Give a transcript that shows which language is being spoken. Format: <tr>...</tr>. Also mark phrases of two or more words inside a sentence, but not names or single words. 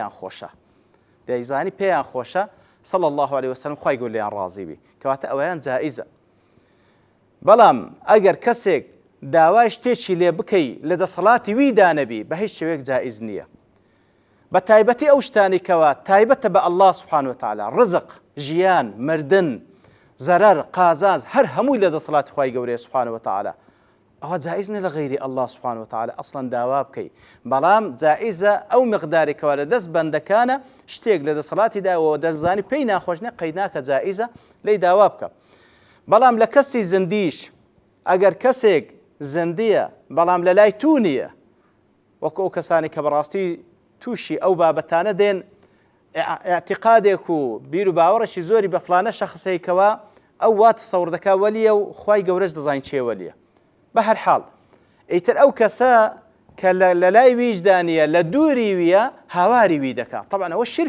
<ckb>پێیان خۆشە</ckb> <ar>صلی الله عليه وسلم</ar> <ckb>خوای گەورە لێیان ڕازی بی کەواتە ئەوەیان جائیزە بەڵام ئەگەر کەسێک داوای شتێکی لێ بکەی لە دەسەڵاتی ویدا نەبی بە هیچ شێوەیەک جائیز نییە بە تایبەتی ئەو شتانی کەوا تایبەتە بە</ckb> <ar>الله سبحانه وتعالى</ar> <ckb>ڕزق ژیان مردن زەرەر قازانج هەر هەمووی لە دەسەڵاتی خوای گەورەیە</ckb> <ar>سبحانه وتعالى</ar> <ckb>ئەوە جائیز نیە لە غەیری</ckb> <ar>الله سبحانه وتعالى</ar> <ckb>ئەسڵەن داوا بکەی بەڵام جائیزە ئەو مقدارێکەوە لە دەست بەندەکانە شتێک لە دەسەڵاتیداەوە دەزانی پێی ناخۆش نیە قەید ناکە جائیزە لی داوا بکە بەڵام لە کەسی زندیش ئەگەر کەسێک زندیە بەڵام لە لای تو نییە وەکو ئەو کەسانی کە بەڕاستی تووشی ئەو بابەتانە دێن اعتقادێک و بیر و باوەڕێکی زۆری بە فلانە شەخصەیەکەوە ئەو وا تەسەوڕ دەکا وەلیە و خوای گەورەش دەزانین چێ وەلیە بە هەر حاڵ ئیتر ئەو کەسە کە لە لای ویجدانیە لە دووری ویە هاواری وی دەکات طبعا ئەوە</ckb>